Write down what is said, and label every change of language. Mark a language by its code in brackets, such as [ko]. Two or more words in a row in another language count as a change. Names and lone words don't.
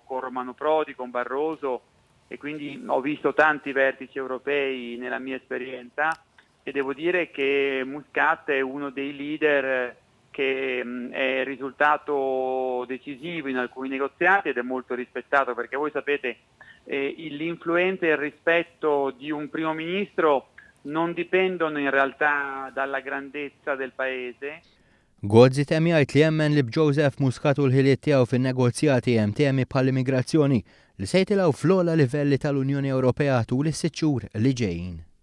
[it] con Romano Prodi, con Barroso e quindi ho visto tanti vertici europei nella mia esperienza e devo dire che Muscat è uno dei leader che è risultato decisivo in alcuni negoziati ed è molto rispettato perché voi sapete l'influenza e il rispetto di un primo ministro non dipendono in realtà dalla grandezza del paese. [mt] Gozzi temi jgħid li jemmen li b'Joseph Muscat u l-ħiliet tiegħu fin-negozjati hemm temi bħall-immigrazzjoni li se jitilgħu fl-ogħla livelli tal-Unjoni Ewropea tul is-sitt xhur li ġejjin.